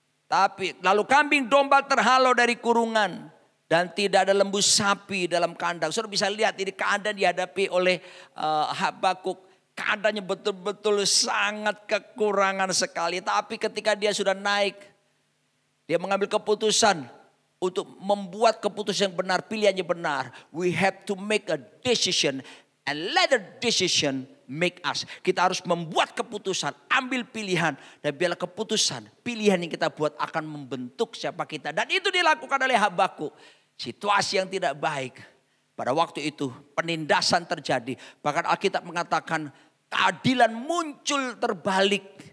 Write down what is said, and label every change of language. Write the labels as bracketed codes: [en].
[id] Tapi lalu kambing domba terhalau dari kurungan. Dan tidak ada lembu sapi dalam kandang. Saudara bisa lihat ini keadaan dihadapi oleh Habakuk. Keadaannya betul-betul sangat kekurangan sekali. Tapi ketika dia sudah naik, dia mengambil keputusan untuk membuat keputusan yang benar, pilihannya benar. [en] We have to make a decision and let the decision make us. [id] Kita harus membuat keputusan, ambil pilihan. Dan biarlah keputusan, pilihan yang kita buat akan membentuk siapa kita. Dan itu dilakukan oleh Habakuk. Situasi yang tidak baik. Pada waktu itu penindasan terjadi. Bahkan Alkitab mengatakan keadilan muncul terbalik.